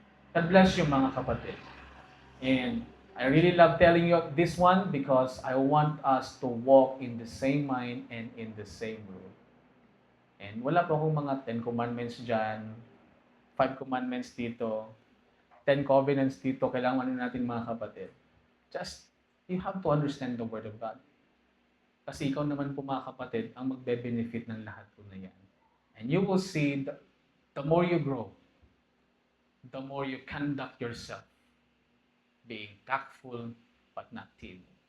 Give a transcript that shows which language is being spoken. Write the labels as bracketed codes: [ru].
[en] God bless you [tl] mga kapatid. [en] And I really love telling you this one because I want us to walk in the same mind and in the same rule. [tl] And wala po akong mga 10 commandments dyan, 5 commandments dito, 10 covenants dito, kailangan natin mga kapatid. [en] Just, you have to understand the Word of God. [tl] Kasi ikaw naman po mga kapatid, ang magbe-benefit ng lahat po na yan. [en] And you will see, the more you grow, the more you conduct yourself, being tactful but not timid.